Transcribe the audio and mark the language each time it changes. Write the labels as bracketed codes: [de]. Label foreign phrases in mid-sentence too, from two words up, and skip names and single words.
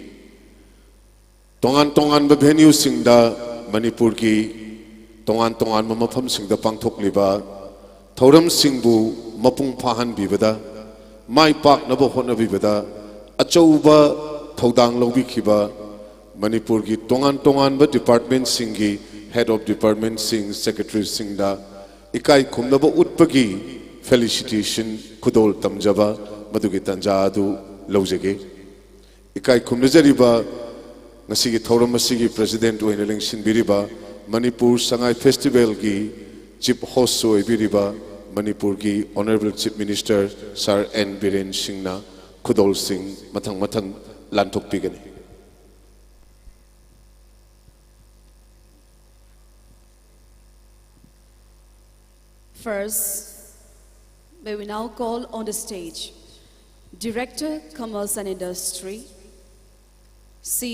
[mni] tongan ba venue singda Manipur gi tongan ma mafam singda pangthok liba thoram singbu mapung phahan bibada mai pak na bo hona bibada achouba thodang lobi khiba Manipur gi tongan ba department singi [en] Head of Department [mni] Singh, Secretary Singh da ikai khumnaba utpagi felicitation khudol tamjaba madugi tanja adu lojage ikai khumnajariba ngasigi thoram asigi president oina lengsinbiriba Manipur Sangai Festival gi [en] chief host [mni] oibiriba Manipur gi [en] Honorable Chief Minister [mni] Sir N Biren Singh na khudol singh mathang lanthok pigani. [en] First, may we now call on the stage Director, Commerce and Industry, C.